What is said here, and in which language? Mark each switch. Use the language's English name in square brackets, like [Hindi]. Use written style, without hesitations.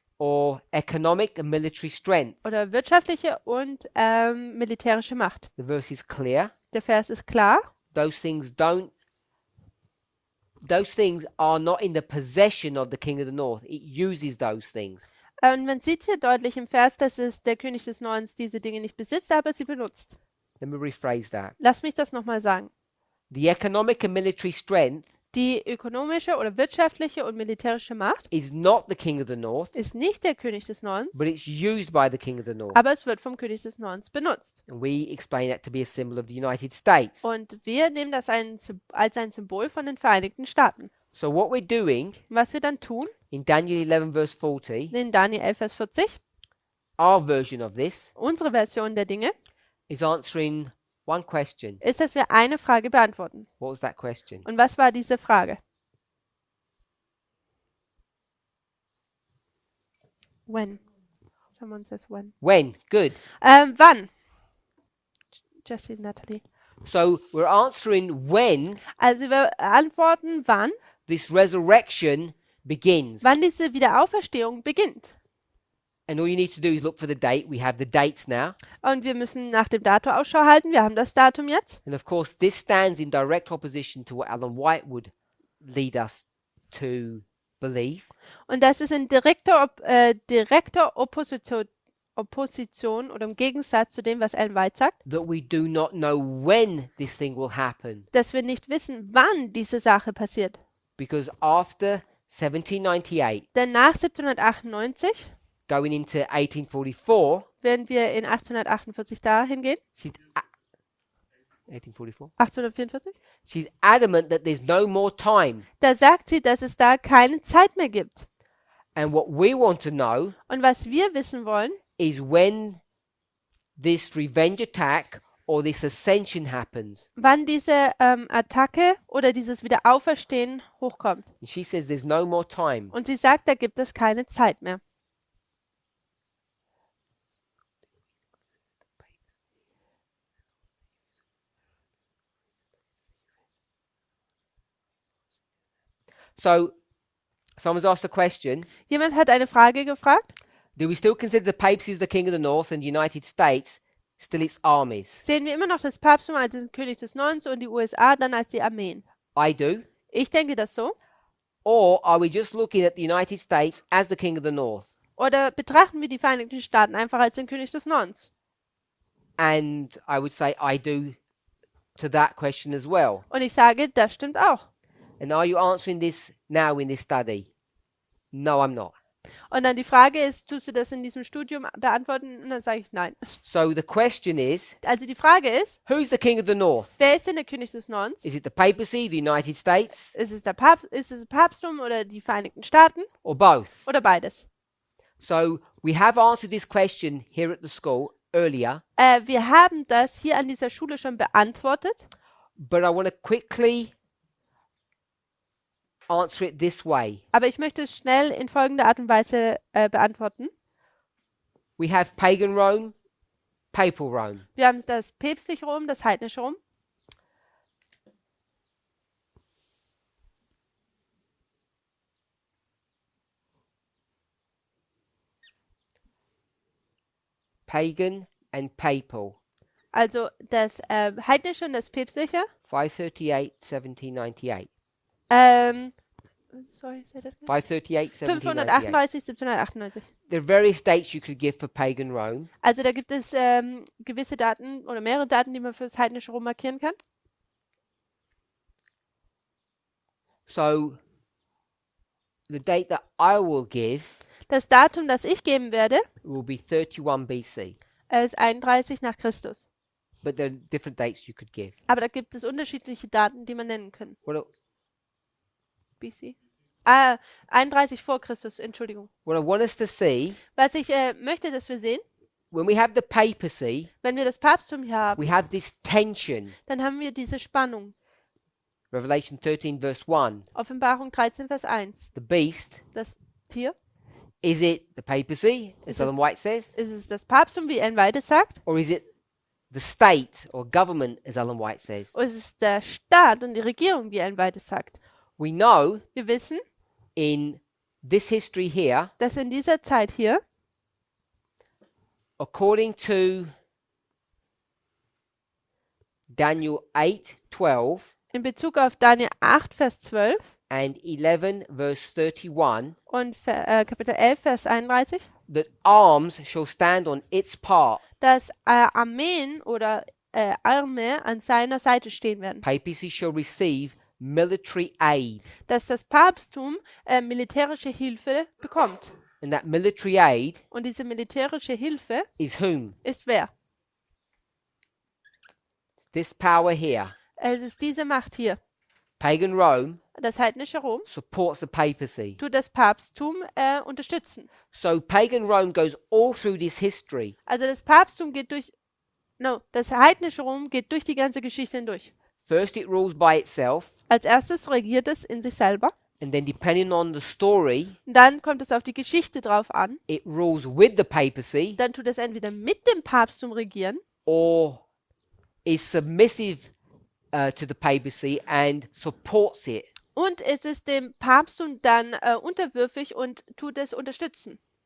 [English] or economic and military strength. [German] Oder wirtschaftliche und militärische Macht. [English] The verse is clear. [German] Der Vers ist klar. [English] Those things are not in the possession of the king of the north. It uses those things. [German] Und man sieht hier deutlich im Vers, dass es der König des Nordens diese Dinge nicht besitzt, aber sie benutzt. [English] Let me rephrase that. [German] Lass mich das nochmal sagen. [English] The economic and military strength [German] Die ökonomische oder wirtschaftliche und militärische Macht [English] is not the king of the north, [German] ist nicht der König des Nordens, [English] but it's used by the king of the north. [German] aber es wird vom König des Nordens benutzt. [English] And we explain that to be a symbol of the United States. [German] Und wir nehmen das als ein Symbol von den Vereinigten Staaten. [English] So what we're doing [German] Was wir dann tun, [English] in Daniel 11 verse 40, [German] in Daniel 11, Vers 40, [English] our version of this, [German] unsere Version der Dinge, [English] is answering one question. [German] ist, dass wir eine Frage beantworten. [English] What was that question? [German] Und was war diese Frage? [English] When? Someone says when. When? Good. [German] Wann? Jessie, Natalie. [English] So we're answering when [German] Also wir antworten, wann [English] this resurrection begins. [German] diese Wiederauferstehung beginnt. [English] And all you need to do is look for the date. We have the dates now. [German] Und wir müssen nach dem Datum Ausschau halten. Wir haben das Datum jetzt. [English] And of course, this stands in direct opposition to what Ellen White would lead us to believe, [German] Und das ist in direkter Opposition oder im Gegensatz zu dem, was Ellen White sagt, [English] that we do not know when this thing will happen. [German] dass wir nicht wissen, wann diese Sache passiert. [English] Because after 1798, [German] Denn nach 1798, [English] going into 1844, [German] wenn wir in 1848 dahin gehen, [English] she's 1844. [German] 1844, [English] She's adamant that there's no more time. [German] da sagt sie, dass es da keine Zeit mehr gibt. [English] And what we want to know [German] Und was wir wissen wollen, [English] is when this revenge attack or this ascension happens. [German] wann diese Attacke oder dieses Wiederauferstehen hochkommt. [English] And she says there's no more time. [German] Und sie sagt, da gibt es keine Zeit mehr. [English] So someone's asked a question. [German] Jemand hat eine Frage gefragt. [English] Do we still consider the papacy as the king of the north and the United States still its armies? [German] Sehen wir immer noch das Papsttum als den König des Nordens und die USA dann als die Armeen? [English] I do. [German] Ich denke das so. [English] Or are we just looking at the United States as the king of the north? [German] Oder betrachten wir die Vereinigten Staaten einfach als den König des Nordens? [English] And I would say I do to that question as well. [German] Und ich sage, das stimmt auch. [English] And are you answering this now in this study? No, I'm not. [German] Und dann die Frage ist, tust du das in diesem Studium beantworten? Und dann sage ich nein. [English] So the question is, [German] Also die Frage ist, [English] who's the king of the north? [German] wer ist denn der König des Nordens? [English] Is it the papacy, the United States, [German] Ist es das Papsttum oder die Vereinigten Staaten? [English] or both? [German] Oder beides? [English] So we have answered this question here at the school earlier, [German] Wir haben das hier an dieser Schule schon beantwortet. [English] but I want to quickly answer it this way. [German] Aber ich möchte es schnell in folgender Art und Weise beantworten. [English] We have pagan Rome, papal Rome. [German] Wir haben das päpstliche Rom, das heidnische Rom. [English] Pagan and papal. [German] Also das heidnische und das päpstliche. [English] 538, 1798. Sorry, say that again. 538, 1798. [German] 538, 1798. [English] There are various dates you could give for pagan Rome. [German] Also da gibt es gewisse Daten oder mehrere Daten, die man für das heidnische Rom markieren kann. [English] So the date that I will give [German] Das Datum, das ich geben werde, [English] will be 31 BC. [German] ist 31 nach Christus. [English] But there are different dates you could give. [German] Aber da gibt es unterschiedliche Daten, die man nennen kann. [English] What BC. [German] 31 vor Christus, Entschuldigung. [English] I want us to see, [German] Was ich möchte, dass wir sehen, [English] when we have the papacy, [German] wenn wir das Papsttum hier haben, [English] we have this tension. [German] dann haben wir diese Spannung. [English] Revelation 13, verse 1. [German] Offenbarung 13, Vers 1. [English] The beast, [German] Das Tier, [English] is it the papacy, as Is this- Ellen White says? [German] ist es das Papsttum, wie Ellen White sagt, [English] Or is it the state or government, as Ellen White says? [German] oder ist es der Staat und die Regierung, wie Ellen White sagt? [English] We know [German] Wir wissen, [English] in this history here, [German] dass in dieser Zeit hier, [English] according to Daniel 8, 12 [German] in Bezug auf Daniel 8, Vers 12 [English] and 11, verse 31, [German] und Kapitel 11, Vers 31, [English] that arms shall stand on its part. [German] dass Armeen oder Arme an seiner Seite stehen werden. [English] Papacy shall receive military aid. [German] Dass das Papsttum militärische Hilfe bekommt. [English] And that military aid [German] Und diese militärische Hilfe [English] is whom? [German] ist wer? [English] This power here. [German] Es ist diese Macht hier. [English] Pagan Rome [German] Das heidnische Rom [English] supports the papacy. [German] tut das Papsttum unterstützen. [English] So pagan Rome goes all through this history. [German] Also das Papsttum geht durch, das heidnische Rom geht durch die ganze Geschichte hindurch. [English] First it rules by itself, [German] Als erstes regiert es in sich selber. [English] and then depending on the story, [German] Dann kommt es auf die Geschichte drauf an. [English] it rules with the papacy [German] Dann tut es entweder mit dem Papsttum regieren [English] or is submissive to the papacy and supports it. [German] und es ist dem Papsttum dann unterwürfig und tut es unterstützen.